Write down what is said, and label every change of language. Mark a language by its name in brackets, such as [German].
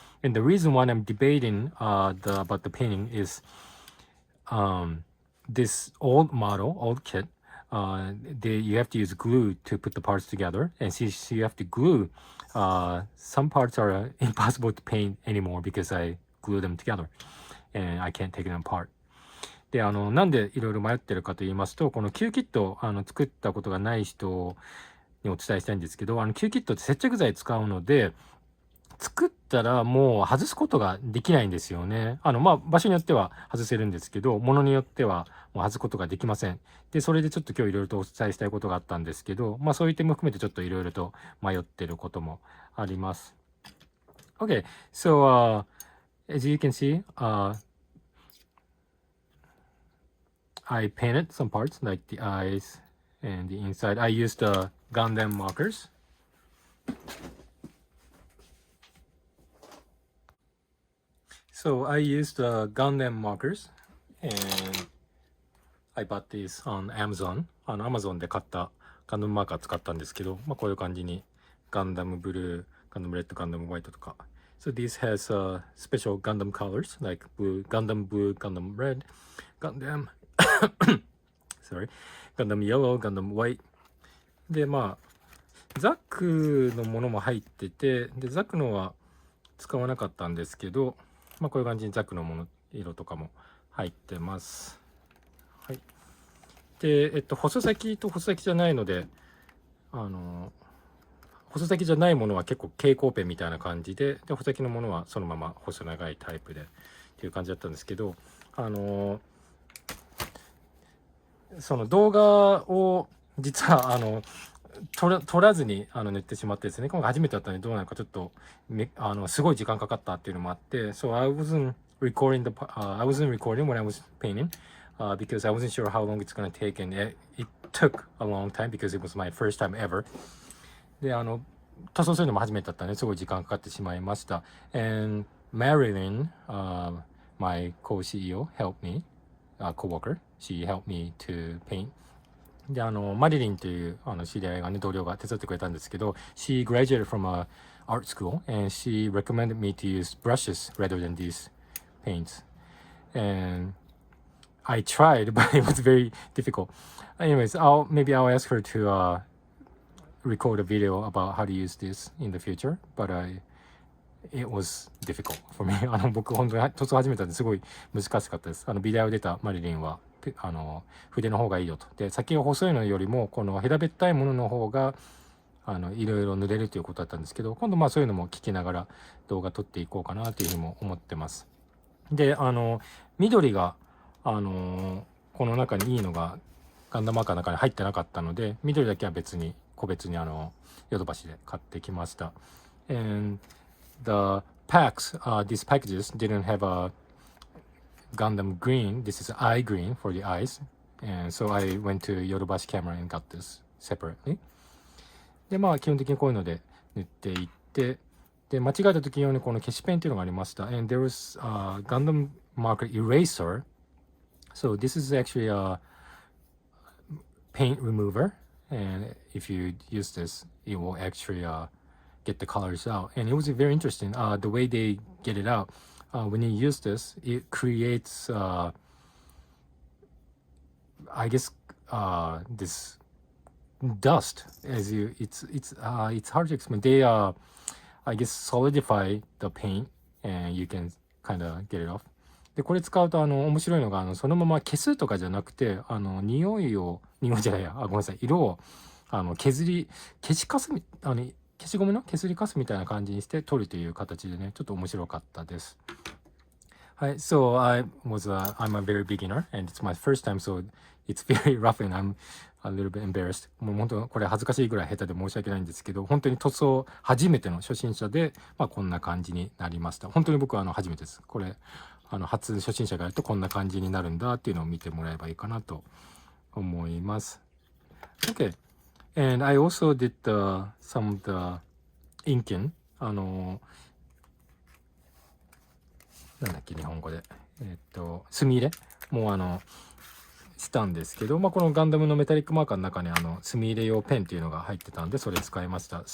[English] And the reason why I'm debating about the painting is this old model, old kit, you have to use glue to put the parts together, and since you have to glue, some parts are impossible to paint anymore because I glue them together, and I can't take them apart. [Japanese] で、なんでいろいろ迷ってるかと言いますと、このQキット作ったことがない人にお伝えしたいんですけど、Qキットって接着剤使うので、作ったらもう外すことができないんですよね。場所によっては外せるんですけど、ものによってはもう外すことができません。で、それでちょっと今日いろいろとお伝えしたいことがあったんですけど、そういう点も含めてちょっといろいろと迷ってることもあります。 [English] Okay, so as you can see, I painted some parts like the eyes and the inside. I used the Gundam Markers. So I used Gundam Markers and I bought these on Amazon. [Japanese] Amazon で買ったガンダムマーカー使ったんですけど、こういう感じにガンダムブルー、ガンダムレッド、ガンダムホワイトとか。 [English] So this has special Gundam colors like Gundam blue, Gundam red, Gundam sorry, Gundam yellow, Gundam white. [Japanese] で、ザックのものも入ってて、で、ザックのは使わなかったんですけど、こういう感じにザックのもの、色とかも入ってます。はい。で、細先と細先じゃないので、細先じゃないものは結構蛍光ペンみたいな感じで、細先のものはそのまま細長いタイプでっていう感じだったんですけど、その動画を実は撮らずに塗ってしまってですね、今回初めてだったのでどうなのかちょっとすごい時間かかったっていうのもあって、 [English] So I wasn't recording when I was painting, because I wasn't sure how long it's gonna take, and it took a long time because it was my first time ever. [Japanese] で、塗装するのも初めてだったので、すごい時間かかってしまいました。 [English] And Marilyn, my co-CEO, helped me, co-worker, she helped me to paint. [Japanese] で、マリリンという知り合いがね、同僚が手伝ってくれたんですけど、 [English] she graduated from a art school and she recommended me to use brushes rather than these paints. And I tried, but it was very difficult. Anyways, maybe I'll ask her to record a video about how to use this in the future, but it was difficult for me. [Japanese] 僕本当に塗装始めたんですごい難しかったです。ビデオ出たマリリンは筆の方がいいよと。で、先が細いのよりもこの平べったいものの方がいろいろ塗れるということだったんですけど、今度そういうのも聞きながら動画撮っていこうかなというふうにも思ってます。で、緑がこの中にいいのがガンダムマーカーの中に入ってなかったので、緑だけは個別にヨドバシで買ってきました。 [English] And the packs, these packages didn't have a Gundam green. This is eye green for the eyes. And so I went to Yodobashi camera and got this separately. [Japanese] で、基本的にこういうので塗っていって、で、間違えた時用にこの消しペンっていうのがありました。 [English] And there was a Gundam marker eraser. So this is actually a paint remover. And if you use this, it will actually get the colors out. And it was very interesting. The way they get it out, when you use this, it creates, I guess, this dust. It's hard to explain. They I guess solidify the paint, and you can kind of get it off. [Japanese] でこれ使うと面白いのがそのまま消すとかじゃなくて匂いじゃないやごめんなさい色を消しカス消しゴムの削りカスみたいな感じにして取るという形でねちょっと面白かったです。 [English] はい、so I'm a very beginner and it's my first time, so it's very rough and I'm a little bit embarrassed. [Japanese] もう本当これ恥ずかしいぐらい下手で申し訳ないんですけど、本当に塗装初めての初心者で、こんな感じになりました。本当に僕は初めてです。これ初心者がやるとこんな感じになるんだっていうのを見てもらえばいいかなと思います。 [English] Okay, and I also did some of the inking. [Japanese] なんだっけ日本語で墨入れもしたんですけど、このガンダムのメタリックマーカーの中に墨入れ用ペンっていうのが入ってたんでそれ使いました。